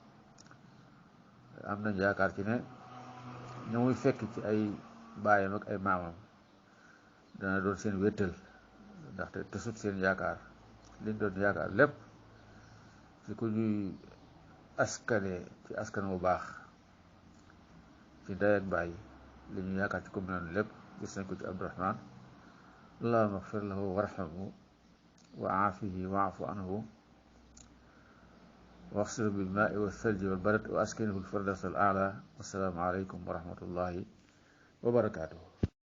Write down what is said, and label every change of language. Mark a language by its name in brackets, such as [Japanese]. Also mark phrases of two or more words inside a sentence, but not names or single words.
[Wolof] am nañ yaakaar ci ne ña muy fekk ci ay baayam ak ay maamam dana doon seen wéttal, ndaxte te sut seen yaakaar liñ doon yaakaar lépp ci ku ñuy askane ci askan bu baax ci ndey ak baay li ñu yaakaar ci ku mel noonu lépp gis nañ ko ci Abdurahmaan. [Arabic] اللهم اغفر له وارحمه وعافه واعف عنه واغسله بالماء والثلج والبرد وأسكنه الفردوس الأعلى. والسلام عليكم ورحمة الله وبركاته.